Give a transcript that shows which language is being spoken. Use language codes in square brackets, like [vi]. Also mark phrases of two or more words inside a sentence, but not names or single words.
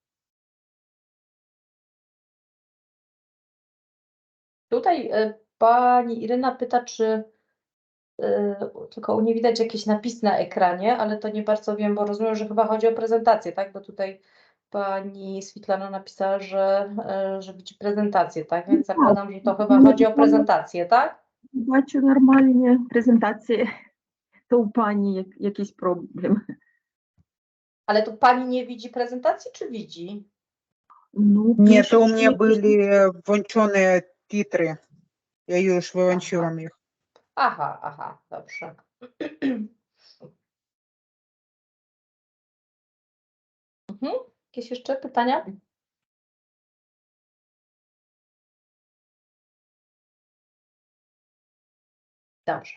[pl] Tutaj pani Iryna pyta, czy tylko nie widać jakieś napisy na ekranie, ale to nie bardzo wiem, bo rozumiem, że chyba chodzi o prezentację, tak? Bo tutaj pani Switlana napisała, że widzi prezentację, tak? Więc zakładam, że to chyba chodzi o prezentację, tak? [uk] Бачу нормальні презентації, то у пані якийсь проблем. [pl] Ale tu pani nie widzi prezentacji, czy widzi? [uk] Ну, [ru] Нет, [uk] пише, [ru] у меня [uk] що- [pl] были włączone titry. Ja już wyłączyłam ich. Aha, dobrze. Jakieś jeszcze pytania? Dobrze.